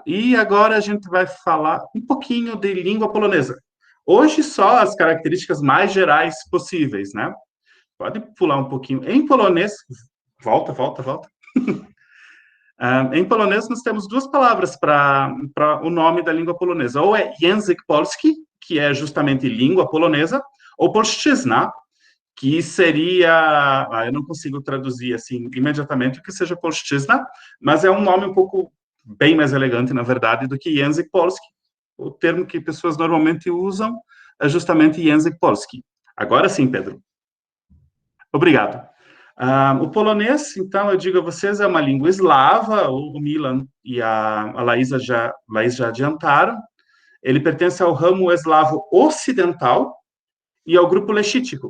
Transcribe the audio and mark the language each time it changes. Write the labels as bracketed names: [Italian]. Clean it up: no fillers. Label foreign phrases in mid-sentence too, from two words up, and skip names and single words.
[Portuguese] E agora a gente vai falar um pouquinho de língua polonesa. Hoje, só as características mais gerais possíveis, né? Pode pular um pouquinho. Em polonês, volta. Em polonês, nós temos duas palavras para o nome da língua polonesa. Ou é [Polish] język polski, [Portuguese] que é justamente língua polonesa, ou polszczyzna, que seria... eu não consigo traduzir assim imediatamente o que seja polszczyzna, mas é um nome um pouco bem mais elegante, na verdade, do que [Polish] język polski. [Portuguese] O termo que pessoas normalmente usam é justamente [Polish] język polski. [Portuguese] Agora sim, Pedro. Obrigado. O polonês, então, eu digo a vocês, é uma língua eslava, o Milan e a Laís já adiantaram. Ele pertence ao ramo eslavo ocidental e ao grupo lexítico.